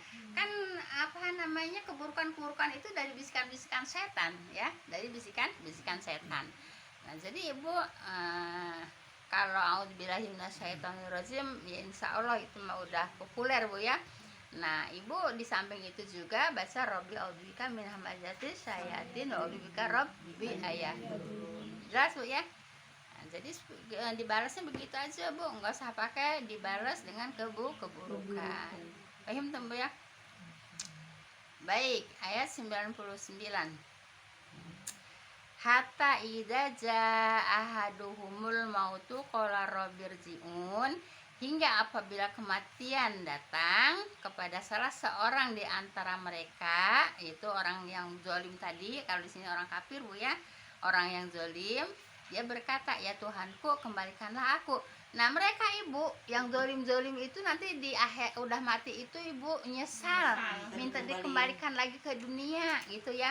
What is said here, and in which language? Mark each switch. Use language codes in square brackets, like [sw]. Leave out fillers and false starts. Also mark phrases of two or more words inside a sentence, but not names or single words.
[id] Kan keburukan itu dari bisikan-bisikan setan ya, dari bisikan setan. Nah, jadi Ibu kalau [ar] أعوذ بالله من الشيطان الرجيم [id] ya [ar] إن شاء الله [id] itu mah udah populer Bu ya. Nah, Ibu di samping itu juga baca [ar] رب أعوذ بك من همزات الشياطين وأعوذ بك رب أن يحضرون. [id] Jelas Bu ya? Nah, jadi dibalasnya begitu aja Bu, nggak usah pakai dibalas dengan keburukan. Paham Bu ya? Baik, ayat 99. [ar] حتى إذا جاء أحدهم الموت قال رب ارجعون, [id] hingga apabila kematian datang kepada salah seorang di antara mereka, yaitu orang yang zalim tadi. Kalau di sini orang kafir Bu ya, orang yang zalim, dia berkata, ya Tuhanku kembalikanlah aku. Nah, mereka Ibu yang zalim itu nanti di akhir udah mati itu Ibu nyesal, minta dikembalikan lagi ke dunia gitu ya.